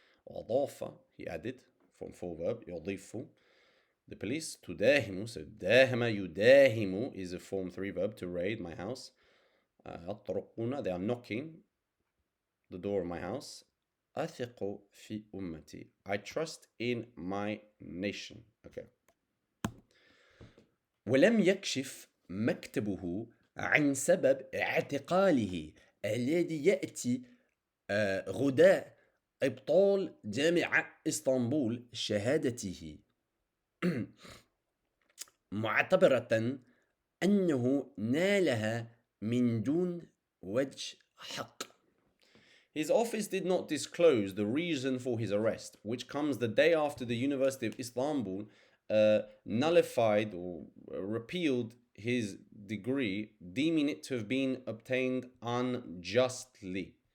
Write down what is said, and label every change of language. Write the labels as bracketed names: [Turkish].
[English] وأضاف, he added, from full verb, يضيف, the police, تداهم, so [Arabic] داهم يداهم [English] is a form 3 verb, to raid my house. يطرقون, they are knocking the door of my house. [Arabic] أثق في أمتي, [English] I trust in my nation. Okay. [Arabic] ولم يكشف مكتبه عن سبب اعتقاله الذي يأتي غداء إبطال جامعة إسطنبول شهادته معتبرة أنه نالها من دون وجه حق. [English] His office did not disclose the reason for his arrest, which comes the day after the University of Istanbul nullified or repealed his degree, deeming it to have been obtained unjustly.